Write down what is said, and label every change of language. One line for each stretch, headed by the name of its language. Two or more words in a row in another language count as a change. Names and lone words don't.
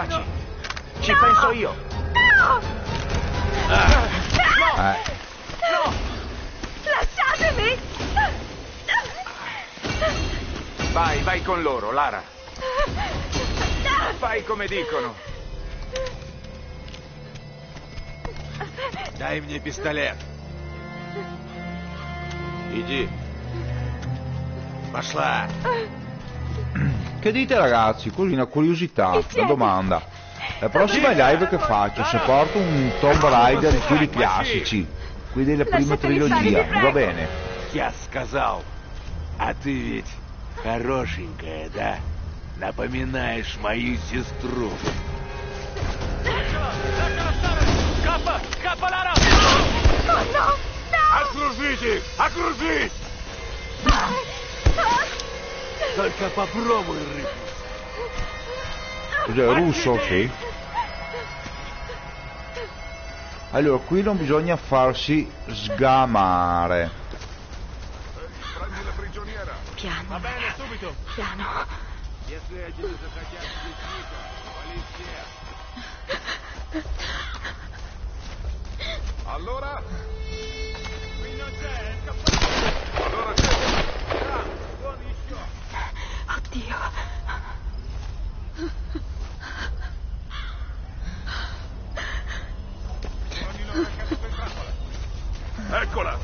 Italian: Taci. Ci penso io. No! No! Lasciatemi! Vai con loro, Lara. Fai come dicono.
Russian: Дай мне пистолет. Иди. Пошла.
Italian: Che dite ragazzi? Così una curiosità, una domanda. La prossima live che faccio, se porto un Tomb Raider di quelli classici, quelli della prima trilogia, va bene?
Russian: Я сказал. А ты ведь хорошенькая, да? Напоминаешь мою сестру.
Italian: Scappa, Lara! Oh no!
Russian: Окружите! Окружить! Только попробуй рыпнуть.
Italian: Cos'è, russo? Sì. Allora, qui non bisogna farsi sgamare. Prendi la prigioniera. Piano. Va bene, subito. Piano.
Russian: Если один захотят сидеть тихо, вали всех.
Italian: Allora? Qui non c'è, è scappato. Allora c'è. Buon еще. Oddio. Eccola.